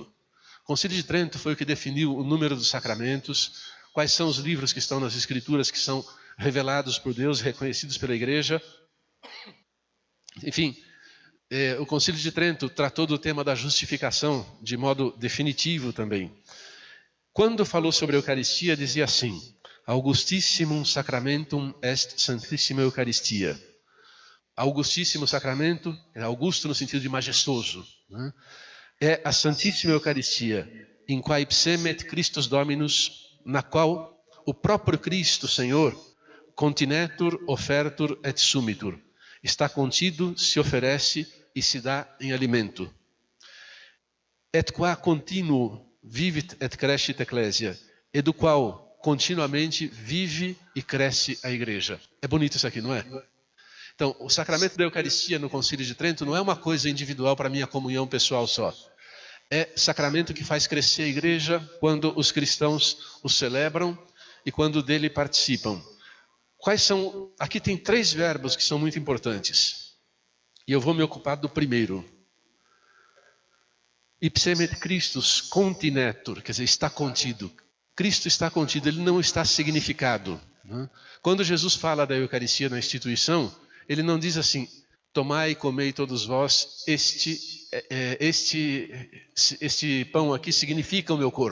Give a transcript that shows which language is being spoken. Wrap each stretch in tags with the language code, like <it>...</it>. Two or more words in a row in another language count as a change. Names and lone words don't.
<pt>O Concílio de Trento foi o que definiu o número dos sacramentos, quais são os livros que estão nas Escrituras, que são revelados por Deus, reconhecidos pela Igreja. Enfim, o Concílio de Trento tratou do tema da justificação de modo definitivo também. Quando falou sobre a Eucaristia, dizia assim:</pt> <la>Augustissimum sacramentum est Santissima Eucaristia.</la> <pt>Augustíssimo sacramento, é augusto no sentido de majestoso, né? É a Santíssima Eucaristia,</pt> <la>in quae psemet Christus Dominus,</la> <pt>na qual o próprio Cristo, Senhor,</pt> <la>continetur, offertur et sumitur.</la> <pt>Está contido, se oferece e se dá em alimento.</pt> <la>Et qua continuo vivit et crescit ecclesia,</la> <pt>e do qual continuamente vive e cresce a igreja. É bonito isso aqui, não é? Então, o sacramento da Eucaristia no Concílio de Trento não é uma coisa individual para minha comunhão pessoal só. É sacramento que faz crescer a igreja quando os cristãos o celebram e quando dele participam. Quais são? Aqui tem 3 verbos que são muito importantes. E eu vou me ocupar do primeiro.</pt> <la>Ipsemet Christus continetur,</la> <pt>quer dizer, está contido. Cristo está contido, ele não está significado. Quando Jesus fala da Eucaristia na instituição, ele não diz assim: tomai e comei todos vós, este pão aqui significa o meu corpo.</pt>